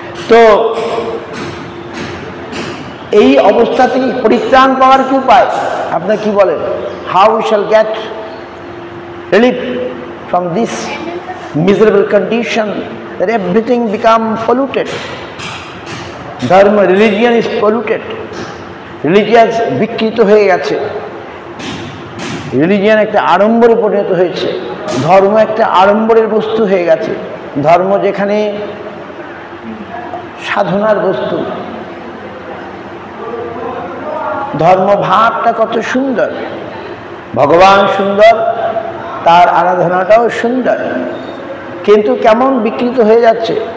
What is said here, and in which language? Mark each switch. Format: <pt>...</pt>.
<bn>তো এই অবস্থা থেকে পরিত্রাণ পাওয়ার কি উপায়? আপনারা কি বলেন?</bn> <en>How we shall get relief from this miserable condition that everything become polluted? Dharma, religion is polluted.</en> <bn>Religious বিকৃত হয়ে গেছে। রিলিজিয়ান একটা আড়ম্বরে পরিণত হয়েছে। ধর্ম একটা আড়ম্বরের বস্তু হয়ে গেছে। ধর্ম যেখানে সাধনার বস্তু, ধর্ম ভাবটা কত সুন্দর, ভগবান সুন্দর, তার আরাধনাটাও সুন্দর, কিন্তু কেমন বিকৃত হয়ে যাচ্ছে।</bn>